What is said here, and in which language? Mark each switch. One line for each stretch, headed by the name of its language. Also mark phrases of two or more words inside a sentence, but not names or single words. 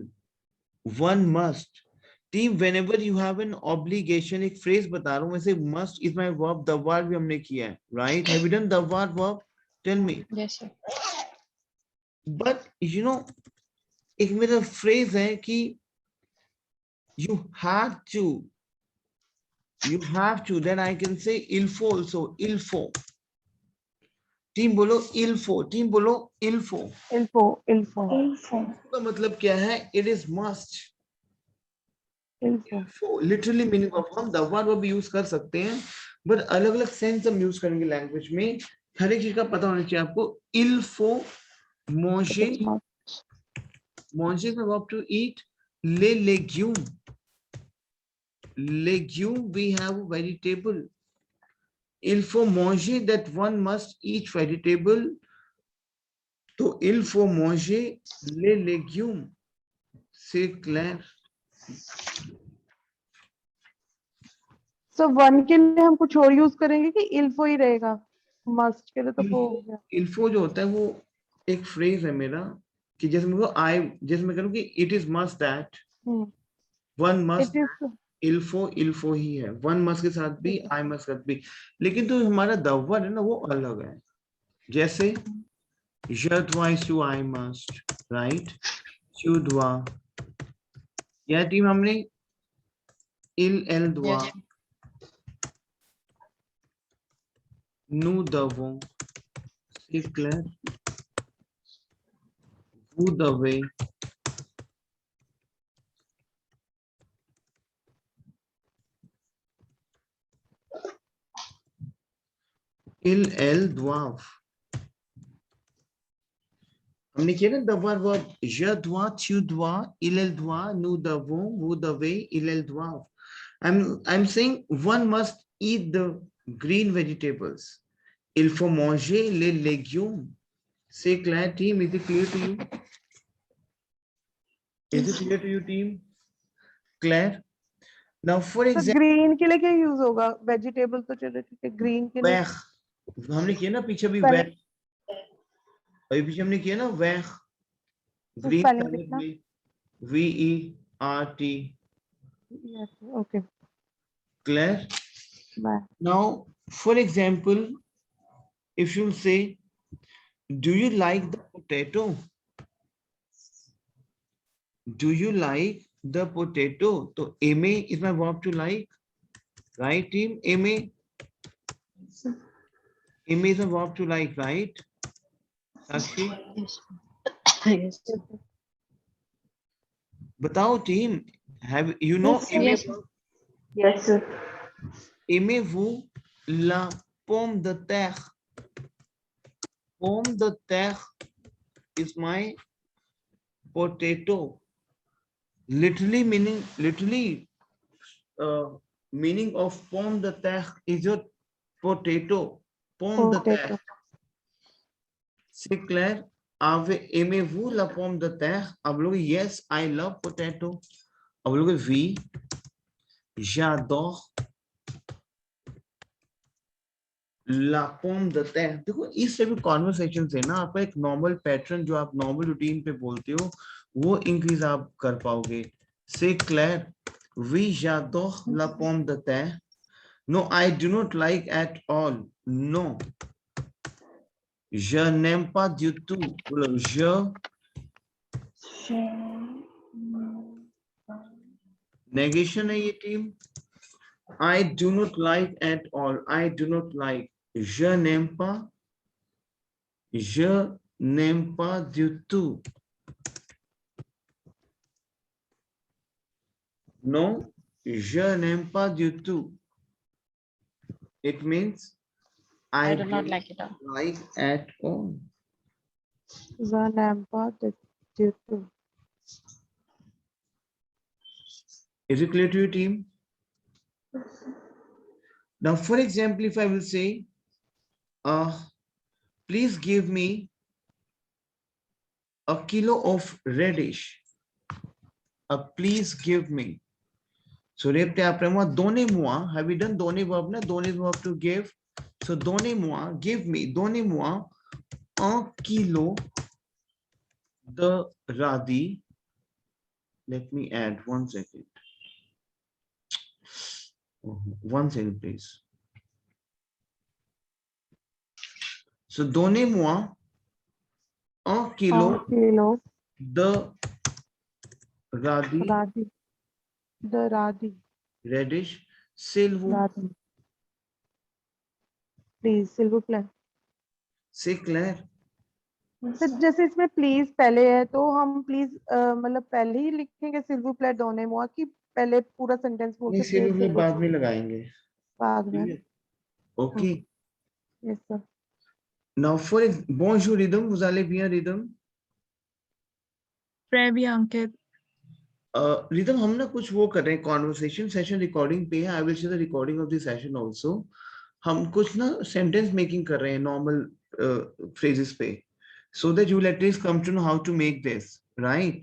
English: one must. team whenever you have an obligation,
Hindi: एक फ्रेज बता रहा हूं, वैसे
English: must is my verb. the verb
Hindi: भी हमने किया है, राइट?
English: have you done the verb? tell me. yes sir. but you know
Hindi: एक मेरा फ्रेज है कि
English: you have to, then I can say
French: il faut
English: also.
French: Il faut.
Hindi: टीम बोलो
French: il faut.
Hindi: टीम बोलो
French: il faut.
Hindi: का मतलब क्या है?
English: It is must.
French: Il faut
English: literally meaning of
Hindi: हम
English: the verb
Hindi: भी यूज कर सकते हैं, बट अलग अलग सेंस हम यूज करेंगे लैंग्वेज में. हर एक चीज का पता होना चाहिए आपको.
French: Il faut manger. Manger का
English: verb to eat.
French: Les légumes.
English: Legume, we have vegetable.
French: Il faut manger,
English: that one must eat vegetable.
French: तो il faut manger les légumes. C'est clair?
Hindi: So वन के लिए हम कुछ और यूज करेंगे कि इल्फो ही रहेगा? मस्ट के लिए तो वो हो गया.
French: Il faut
Hindi: जो होता है वो एक फ्रेज है मेरा, कि जैसे मैं जैसे मैं करूँ कि
English: it is must that. One must. It is.
Hindi: इल्फो ही है.
English: one must
Hindi: के साथ भी,
English: I must
Hindi: के साथ भी. लेकिन तो हमारा
English: the word
Hindi: है ना, वो अलग है.
English: जैसे
French: Je dois
English: is to I must, right?
French: Tu dois.
Hindi: यह टीम हमने
French: elle doit,
English: Yes.
French: nous devons, c'est clair? Vous devez. Ils, elles doivent.
Hindi: हमने किया ना devoir verb.
French: Je dois, tu dois, il, elle doit, nous devons, vous devez, il, elle doivent.
English: I'm saying one must eat the green vegetables.
French: Il faut manger les légumes. C'est clair,
English: team? Is it clear to you? Is it clear to you, team? Claire? Now, for
Hindi: तो
English: example,
Hindi: ग्रीन के लिए क्या यूज होगा? वेजिटेबल तो चलो ठीक है, ग्रीन के लिए वह हमने किया ना पीछे भी
English: Spelling-
Hindi: वह अभी पीछे हमने किया ना वह तो ग्रीन spelling सैलेड लिखना। में VERT.
English: Yes, okay, Claire? bye. Now, for example, if you say, do you like the potato? Do you like the potato? So, aime is my verb to like, right, team? Aime is a verb to like, right? Sakshi, Yes. Yes. बताओ team. Have you know? Yes. Yes, sir.
French: Aimez-vous la pomme de terre? Pomme de terre
English: is my potato. Literally meaning of
French: pomme de terre
English: is your potato.
French: Pomme de terre.
English: Potato.
French: C'est clair? Aimez-vous la pomme de terre?
Hindi: आप लोग
English: yes, I love potato.
Hindi: आप लोग
French: oui, j'adore la pomme de terre.
Hindi: देखो इस
English: type conversation
Hindi: से ना आपका एक
English: normal pattern
Hindi: जो आप
English: normal routine
Hindi: पे बोलते हो वो इंक्रीज आप कर पाओगे.
French: C'est clair? Oui, j'adore la pomme de terre.
English: No, I do not like at all. No.
French: Je n'aime pas du tout. Je negation
Hindi: है ये टीम.
English: I do not like at all. I do not like.
French: Je n'aime pas. Je n'aime pas du tout. No, je n'aime pas du tout.
English: It means I I do not like it. like at all.
French: Je n'aime pas du tout.
English: Is it clear to your team? Now, for example, if I will say, please give me a kilo of radish. Please give me. So,
French: donnez-moi.
English: Have you done donner verb? Na? Donner verb to give. So,
French: donnez-moi,
English: give me,
French: donnez-moi un kilo de radis.
English: Let me add 1 second. 1 second, please. So,
French: donnez-moi un kilo kilo de radis. radis. The radis. Radish. S'il vous Radis. Please, s'il vous plaît. C'est clair?
Hindi: सर जैसे इसमें प्लीज पहले है तो हम प्लीज मतलब पहले ही लिखेंगे
French: s'il vous plaît donnez-moi
Hindi: कि पहले पूरा सेंटेंस बोल नहीं, के
French: s'il
Hindi: फिर
French: vous plaît
Hindi: बाद में लगाएंगे. बाद में.
English: Okay. Yes, sir.
French: Now for bonjour Rhythm, vous allez bien Rhythm? Très bien, Ankit.
Hindi: Rhythm हम ना कुछ वो कर रहे हैं
English: conversation session recording
Hindi: पे है.
English: I will see the recording of the session also.
Hindi: हम कुछ ना
English: sentence making
Hindi: कर रहे हैं
English: normal phrases
Hindi: पे
English: so that you will at least come to know how to make this, right?